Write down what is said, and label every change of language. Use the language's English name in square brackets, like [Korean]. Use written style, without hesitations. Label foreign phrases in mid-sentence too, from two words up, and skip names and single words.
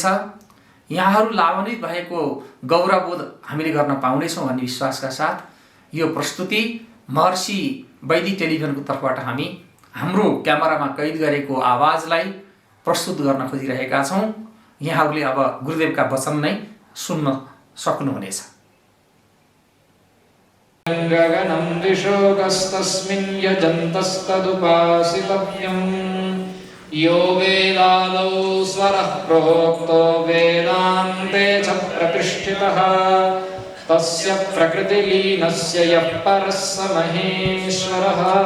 [Nepali] यहाँहरू लाभान्वित भएको गौरवबोध हामीले गर्न पाउनेछौँ भन्ने विश्वासका साथ यो प्रस्तुति महर्षि वैदिक टेलिभिजनको तर्फबाट हामी हाम्रो क्यामेरामा कैद गरेको आवाजलाई प्रस्तुत गर्न खोजिरहेका छौँ। यहाँहरूले अब गुरुदेवका वचन नै सुन्न सक्नुहुनेछ। [Sanskrit] गगनं दिशोकस्तस्मिन् यजन्तस्तदुपासितव्यम् यो वेदादौ स्वरः प्रोक्तो वेदान्ते च प्रतिष्ठितः तस्य प्रकृतिलीनस्य यः परः स महेश्वरः।